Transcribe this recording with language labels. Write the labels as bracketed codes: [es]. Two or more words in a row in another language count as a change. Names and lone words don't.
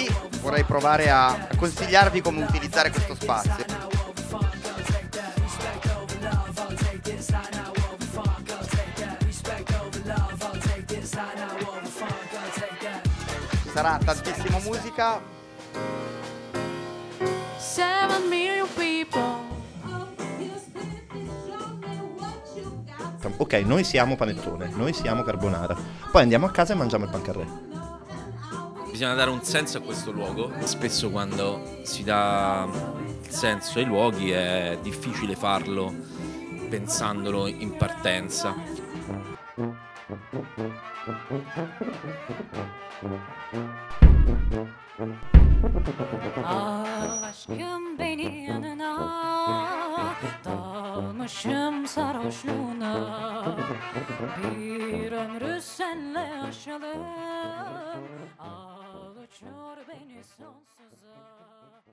[it] Vorrei provare a consigliarvi come utilizzare questo spazio. Ci sarà tantissima musica. [en] 7 million people. [it] Ok, noi siamo panettone, noi siamo carbonara. Poi andiamo a casa e mangiamo il pancarré. Bisogna dare un senso a questo luogo. Spesso quando si dà il senso ai luoghi è difficile farlo pensandolo in partenza. [tr] Aşkım beni yanına, dalmışım sarhoşluğuna. Bir ömrü senle yaşadım, al uçur beni sonsuza.